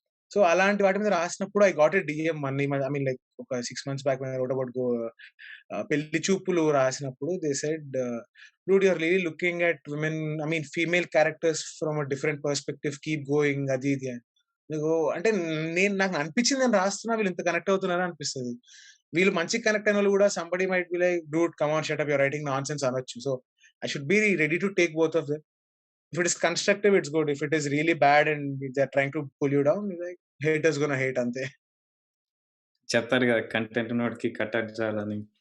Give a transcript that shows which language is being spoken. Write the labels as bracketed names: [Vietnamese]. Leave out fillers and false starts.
[English] so [Telugu] అలాంటి వాటి మీద రాసినప్పుడు [English] I got a DM I mean like ఒక 6 months back when I wrote about పెళ్లి చూపులు రాసినప్పుడు they said, dude you are really looking at women, I mean female characters from a different perspective, keep going [Telugu] అది ఇది అని. నీకు అంటే నాకు అనిపించింది, నేను రాస్తున్నా వీళ్ళు ఇంత కనెక్ట్ అవుతున్నారా అనిపిస్తది. వీళ్ళు మంచిగా కనెక్ట్ అయిన వాళ్ళు కూడా [English] somebody might be like, dude come on shut up, your writing nonsense [Telugu] అనొచ్చు. [English] So I should be ready to take both of them. If it is constructive, it's good. If it is really bad and they're trying to pull you down, like haters gonna hate [Telugu] అంతే. చెప్తారు కదా, content ఉన్నోడికి కట్టడి చేయాలని.